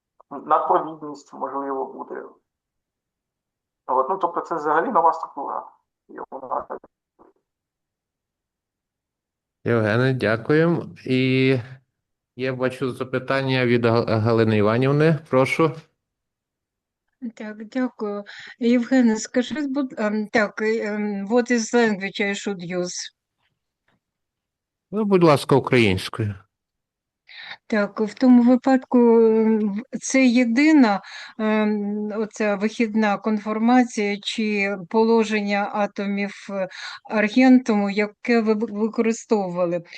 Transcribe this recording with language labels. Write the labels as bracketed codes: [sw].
[uk] Надпровідність, можливо, буде. От, ну, тобто це взагалі нова структура. Євгене, дякуємо. І я бачу запитання від Галини Іванівни. Прошу. Так, дякую. [en] Євгене, [uk] скажи, так, [en] what is language I should use? [uk] Ну, будь ласка, українською. Так, в тому випадку це єдина оця вихідна конформація чи положення атомів аргентуму, яке ви використовували.